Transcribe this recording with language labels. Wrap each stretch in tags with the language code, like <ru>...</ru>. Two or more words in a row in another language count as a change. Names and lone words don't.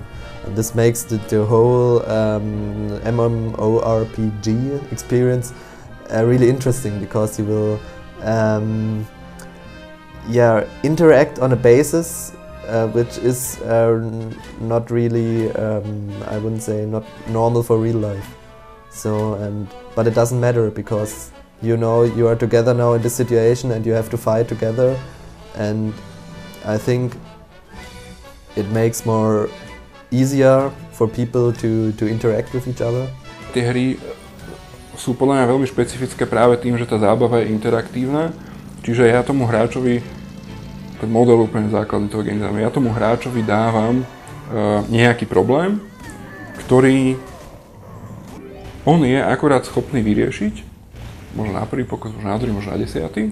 <en>And this makes the whole MMORPG experience really interesting, because you will interact on a basis which is not really, I wouldn't say, not normal for real life. So, but it doesn't matter, because you know you are together now in this situation and you have to fight together, and I think it makes more easier for people to interact with each other.</en> <sk>Tie hry sú podľa mňa veľmi špecifické práve tým, že tá zábava je interaktívna, čiže ja tomu hráčovi, ten model úplne základný toho</sk> <en>game designu,</en> <sk>ja tomu hráčovi dávam nejaký problém, ktorý on je akorát schopný vyriešiť, možno na prvý pokus, možno na druhý, možno na 10.</sk>